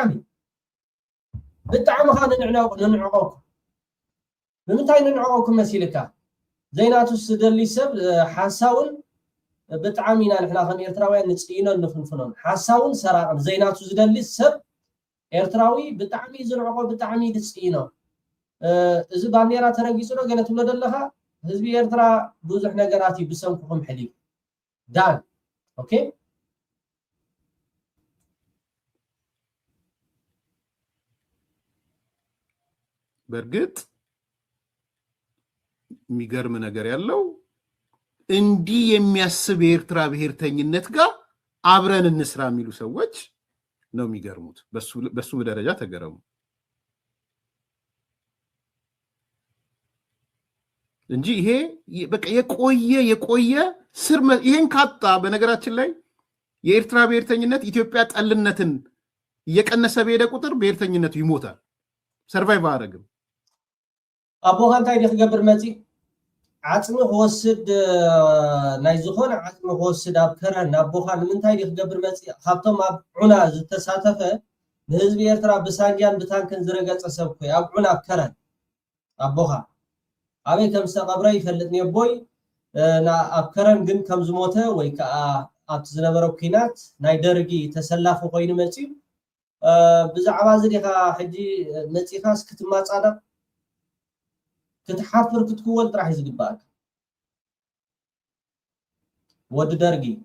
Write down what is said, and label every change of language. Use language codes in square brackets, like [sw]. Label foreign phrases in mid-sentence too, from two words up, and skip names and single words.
[ti] ኸ ንዕቆኩም ንምንታይ ንዕቆኩም መሲልካ ዘይናቱ ስደሊ ሰብ ሓሳውን ብጣዕሚና ንሕና ከም ኤርትራውያን ንጽኢኖን ንፍንፍኖን ሓሳውን ሰራቅን ዘይናቱ ዝደሊ ሰብ ኤርትራዊ ብጣዕሚ ዝንዕቆ ብጣዕሚ ዝጽኢኖ እዚ ባንዴራ ተረጊጹ ነው ገለ ትብሎ ደለኻ ህዝቢ ኤርትራ ብዙሕ ነገራት ይብሰምኩም ሕሊብ ዳን ኦኬ [am] በርግጥ የሚገርም ነገር ያለው እንዲህ የሚያስብ የኤርትራ ብሔርተኝነት ጋር አብረን እንስራ የሚሉ ሰዎች ነው የሚገርሙት በሱ ደረጃ ተገረሙ እንጂ ይሄ በቃ የቆየ ስር ይሄን ካጣ በነገራችን ላይ የኤርትራ ብሔርተኝነት ኢትዮጵያ ጠልነትን እየቀነሰ በሄደ ቁጥር ብሔርተኝነቱ ይሞታል ሰርቫይቭ አያደርግም [ti] አቦኻ እንታይ ዲኽገብር መፂ ዓጽሚ ክወስድ ናይ ዝኾነ ዓጽሚ ክወስድ ኣብ ከረን ኣቦኻ ንምንታይ ዲኽገብር መፂ ካብቶም ኣብ ዑና ዝተሳተፈ ንህዝቢ ኤርትራ ብሳንጃን ብታንክን ዝረገፀ ሰብ ኮይ ኣብ ዑና ኣብ ከረን ኣቦኻ ኣበይ ከም ዝተቐብረ ይፈልጥኒ ኣቦይ ኣብ ከረን ግን ከም ዝሞተ ወይ ከዓ ኣብቲ ዝነበረ ኩናት ናይ ደርጊ ተሰላፊ ኮይኑ መፂ ብዛዕባ እዚ ዲኻ ሕጂ መፂኻስ ክትማፃደቕ ክትሓፍር ክትክወል ጥራሕ ዝግባእ ወዲ ደርጊ